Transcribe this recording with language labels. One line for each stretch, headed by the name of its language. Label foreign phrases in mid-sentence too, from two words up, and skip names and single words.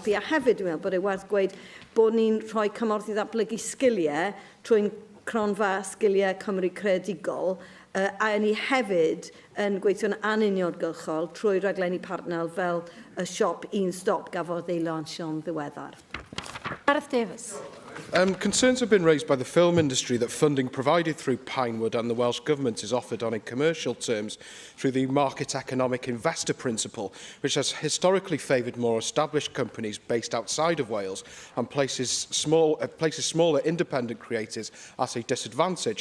Welsh: A hefyd dwi'n meddwl bod ei werth gweud bod ni'n rhoi cymorth i ddatblygu sgiliau trwy'n cronfa sgiliau Cymru creadigol, a ni hefyd yn gweithio'n anuniongyrchol trwy raglenni partner fel y siop Un Stop gafodd ei lansio'n ddiweddar. Gareth Davies.
English: Concerns have been raised by the film industry that funding provided through Pinewood and the Welsh Government is offered on in commercial terms through the market economic investor principle, which has historically favoured more established companies based outside of Wales and places smaller independent creators at a disadvantage.